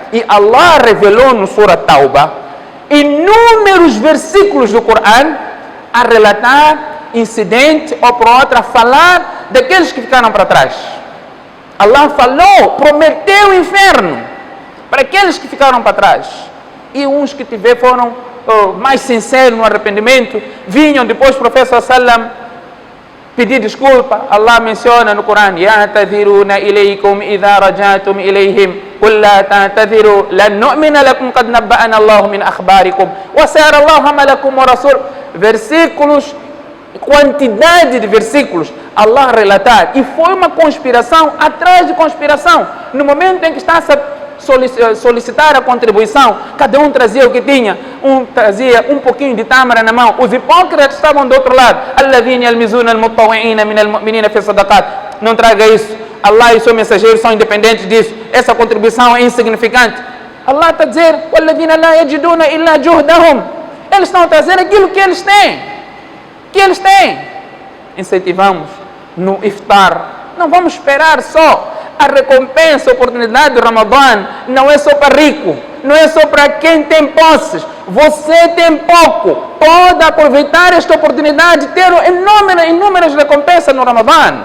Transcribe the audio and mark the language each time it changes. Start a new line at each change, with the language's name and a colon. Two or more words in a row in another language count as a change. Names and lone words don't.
Portuguese: E Allah revelou no Surah Tauba inúmeros versículos do Coran a relatar incidente ou por outra, a falar daqueles que ficaram para trás. Allah falou, prometeu o inferno para aqueles que ficaram para trás. E uns que foram mais sinceros no arrependimento, vinham depois do profeta sallam pedir desculpa. Allah menciona no Corão:
Arabic: يعتذرون إليكم إذا رجعتم إليهم قل لا تعتذروا لن نؤمن لكم قد نبأنا الله من أخباركم وسيرى الله عملكم ورسوله.
Portuguese: Versículos quantidade de versículos Allah relatar, e foi uma conspiração atrás de conspiração. No momento em que está a solicitar a contribuição, cada um trazia o que tinha, um trazia um pouquinho de tâmara na mão, os hipócritas estavam do outro lado.
Arabic: الذين يلمزون المطوعين من المؤمنين في الصدقات.
Portuguese: Não traga isso, Allah e seu mensageiro são independentes disso, essa contribuição é insignificante. Allah está a dizer,
Arabic: والذين لا يجدون إلا جهدهم.
Portuguese: Eles estão a trazer aquilo que eles têm. Incentivamos no iftar. Não vamos esperar só a recompensa, a oportunidade do Ramadã. Não é só para rico, não é só para quem tem posses. Você tem pouco, pode aproveitar esta oportunidade de ter inúmeras recompensas no Ramadã.